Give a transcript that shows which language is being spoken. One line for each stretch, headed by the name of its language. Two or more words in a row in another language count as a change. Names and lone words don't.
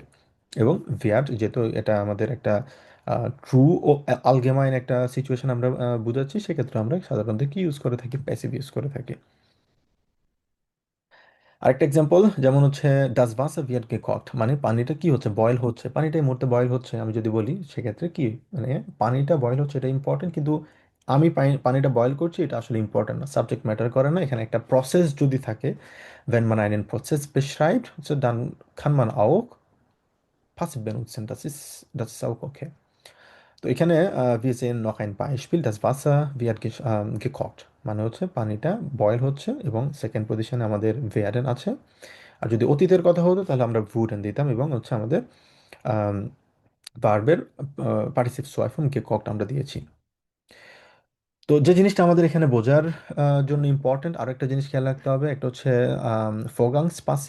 Bangla: এবং ভিয়াট যেহেতু এটা আমাদের একটা ট্রু ও আলগেমাইন একটা সিচুয়েশন আমরা বুঝাচ্ছি, সেক্ষেত্রে আমরা সাধারণত কি ইউজ করে থাকি, প্যাসিভ ইউজ করে থাকি। আরেকটা এক্সাম্পল যেমন হচ্ছে
German: das Wasser wird gekocht,
Bangla: মানে পানিটা কি হচ্ছে, বয়েল হচ্ছে, পানিটা এই মুহূর্তে বয়েল হচ্ছে। আমি যদি বলি সেক্ষেত্রে কি, মানে পানিটা বয়েল হচ্ছে এটা ইম্পর্টেন্ট, কিন্তু আমি পানিটা বয়েল করছি এটা আসলে ইম্পর্টেন্ট না,
English: subject matter
Bangla: করে না। এখানে একটা প্রসেস যদি থাকে,
German: wenn man einen Prozess beschreibt, so dann kann man auch passiv benutzen, das ist auch okay.
Bangla: তো এখানে
German: wir sehen noch ein Beispiel, das Wasser wird gekocht,
Bangla: মানে হচ্ছে পানিটা বয়েল হচ্ছে এবং সেকেন্ড পজিশনে আমাদের werden আছে। আর যদি অতীতের কথা হতো তাহলে আমরা wurden দিতাম এবং হচ্ছে আমাদের ভার্বের
German: Partizip zwei
Bangla: ফর্ম gekocht আমরা দিয়েছি। তো যে জিনিসটা আমাদের এখানে বোঝার জন্য ইম্পর্টেন্ট, আরো একটা জিনিস খেয়াল রাখতে হবে, একটা হচ্ছে
German: Vorgangs Passiv.